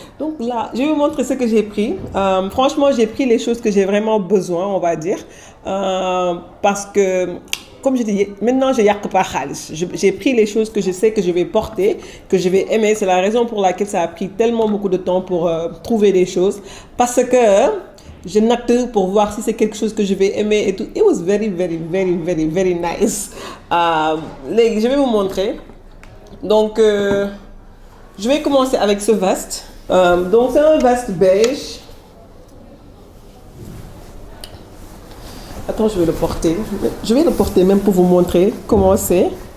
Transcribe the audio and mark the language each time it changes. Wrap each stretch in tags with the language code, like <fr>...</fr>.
<fr>Donc là, je vais vous montrer ce que j'ai pris. Franchement, j'ai pris les choses que j'ai vraiment besoin, on va dire, parce que comme je dis, maintenant je yak pas khalis. J'ai pris les choses que je sais que je vais porter, que je vais aimer. C'est la raison pour laquelle ça a pris tellement beaucoup de temps pour trouver des choses, parce que je note pour voir si c'est quelque chose que je vais aimer et tout.</fr> <en>It was very, very, very, very, very nice.</en> <fr>Je vais vous montrer. Donc, je vais commencer avec ce veste. Donc, c'est un veste beige. Attends, je vais le porter. Je vais le porter même pour vous montrer comment c'est.</fr>